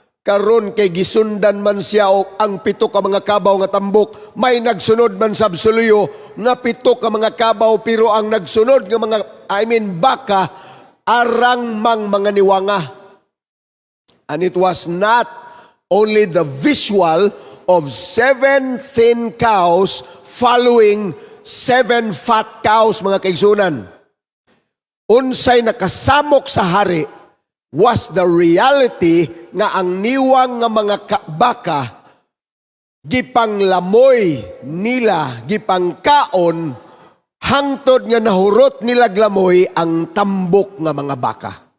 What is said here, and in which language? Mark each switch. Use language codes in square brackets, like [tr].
[ceb] Karon kay gisundan man siya o ang 7 ka mga kabaw nga tambok, may nagsunod man sa absoluyo nga 7 ka mga kabaw, pero ang nagsunod nga mga baka arang mga niwanga. [en] And it was not only the visual of 7 thin cows following 7 fat cows, [ceb] mga kaigsunan. Unsay nakasamok sa hari [en] was the reality [ceb] nga ang niwang nga mga baka gipanglamoy nila, gipangkaon, hangtod nga nahurot nila glamoy ang tambok nga mga baka.